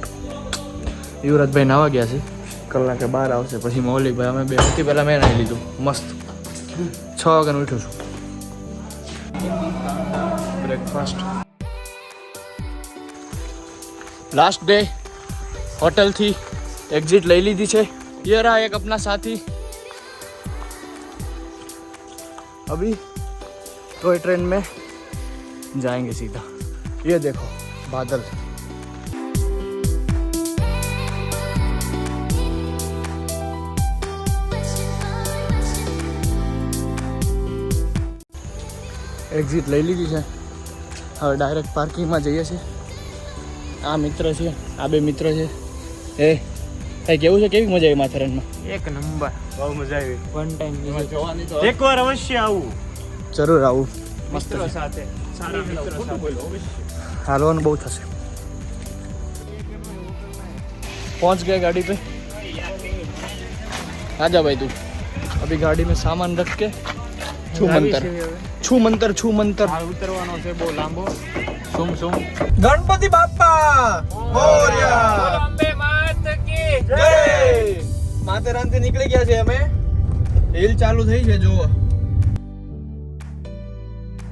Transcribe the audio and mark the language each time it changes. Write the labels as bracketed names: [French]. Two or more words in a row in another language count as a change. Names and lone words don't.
[Gujarati] યુવરાજભાઈ નાવા ગયા છે, કલાકે બહાર આવશે. પછી મૌલિકભાઈ અમે બે સૌથી પહેલાં મેં નાહી લીધું મસ્ત. 6 વાગ્યાનું ઉઠ્યો છું. બ્રેકફાસ્ટ. લાસ્ટ ડે. હોટલથી એક્ઝિટ લઈ લીધી છે. [Hindi] ये रहा एक अपना साथी. अभी टॉय ट्रेन में जाएंगे सीधा. ये देखो बादल. [Gujarati] એક્ઝિટ લઈ લીધી છે. હવે ડાયરેક્ટ પાર્કિંગમાં જઈએ છીએ. આ મિત્ર છે, આ બે મિત્ર છે. એ કઈ કેવું છે? કેવી મજા આવી માથેરાનમાં? એક નંબર. બહુ મજા આવી. [English] one time [Gujarati] એકવાર અવશ્ય આવું. જરૂર આવું. મિત્રો સાથે સારા મિત્રો સાથે [Hindi] हालवान बहुत हंसे. पहुंच गए गाड़ी पे. आजा भाई तू. अभी गाड़ी में सामान रख के छू मंतर [Gujarati] ઉતરવાનો છે બહુ લાંબો. સુમ [Marathi] गणपति बाप्पा मोरया. [Hindi] अंबे मात की [Gujarati] जय. माथेरान થી નીકળી ગયા છે અમે. હિલ ચાલુ થઈ છે. જુઓ